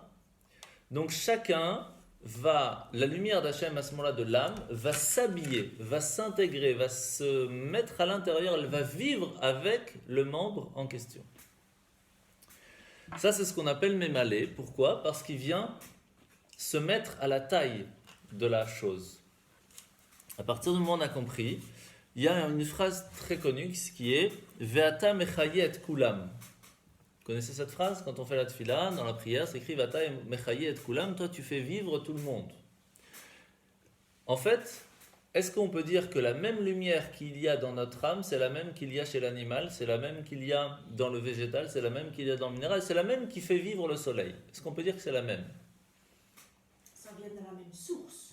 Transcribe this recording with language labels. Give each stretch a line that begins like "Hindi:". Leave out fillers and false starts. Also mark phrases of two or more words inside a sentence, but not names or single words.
French: Donc chacun la lumière d'Hachem à ce moment-là de l'âme va s'habiller, va s'intégrer, va se mettre à l'intérieur, elle va vivre avec le membre en question. Ça, c'est ce qu'on appelle Mémalé. Pourquoi ? Parce qu'il vient se mettre à la taille de la chose. À partir du moment où on a compris, il y a une phrase très connue qui est
Hebrew: ואתה מחיה את כולם.
French: Vous connaissez cette phrase ? Quand on fait la tefila, dans la prière, c'est écrit
Hebrew: ואתה מחיה את כולם,
French: toi tu fais vivre tout le monde. En fait, est-ce qu'on peut dire que la même lumière qu'il y a dans notre âme, c'est la même qu'il y a chez l'animal, c'est la même qu'il y a dans le végétal, c'est la même qu'il y a dans le minéral, c'est la même qui fait vivre le soleil ? Est-ce qu'on peut dire que c'est la même ? Ça vient de la même source.